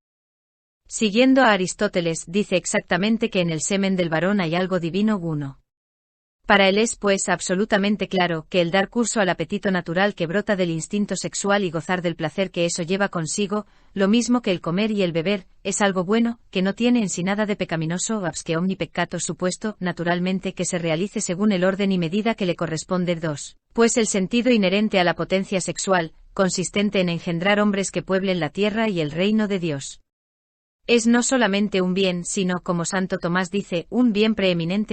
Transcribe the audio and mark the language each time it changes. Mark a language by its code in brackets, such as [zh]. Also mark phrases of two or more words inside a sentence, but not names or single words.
[es] Siguiendo a Aristóteles, dice exactamente que en el semen del varón hay algo divino uno. Para él es, pues, absolutamente claro que el dar curso al apetito natural que brota del instinto sexual y gozar del placer que eso lleva consigo, lo mismo que el comer y el beber, es algo bueno, que no tiene en sí nada de pecaminoso, [la] absque omni peccato [es] supuesto, naturalmente que se realice según el orden y medida que le corresponde. 2. Pues el sentido inherente a la potencia sexual, consistente en engendrar hombres que pueblen la tierra y el reino de Dios, es no solamente un bien, sino, como Santo Tomás dice, un bien preeminente.